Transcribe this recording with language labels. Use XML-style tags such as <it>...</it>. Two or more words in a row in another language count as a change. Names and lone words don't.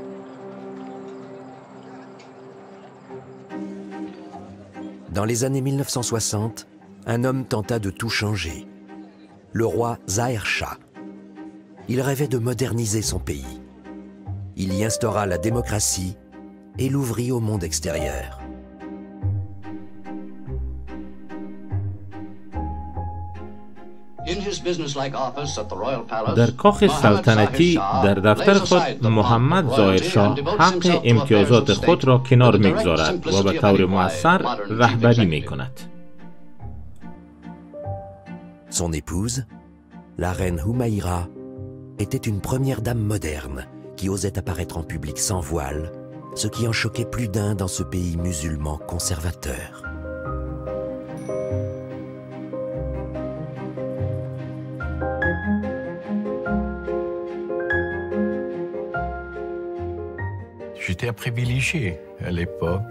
<fr>Dans les années 1960, un homme tenta de tout changer. Le roi Zahir Shah. Il rêvait de moderniser son pays. Il y instaura la démocratie et l'ouvrit au monde extérieur.</fr> <fa>در کاخ سلطنتی در دفتر خود محمد ظاهر شاه حق امتیازات خود را کنار می‌گذارد و به طور مؤثر رهبری می‌کند.</fa> <fr>Son épouse, la reine Humaira, était une première dame moderne qui osait apparaître en public sans voile, ce qui en choquait plus d'un dans ce pays musulman conservateur. J'étais un privilégié à l'époque.</fr>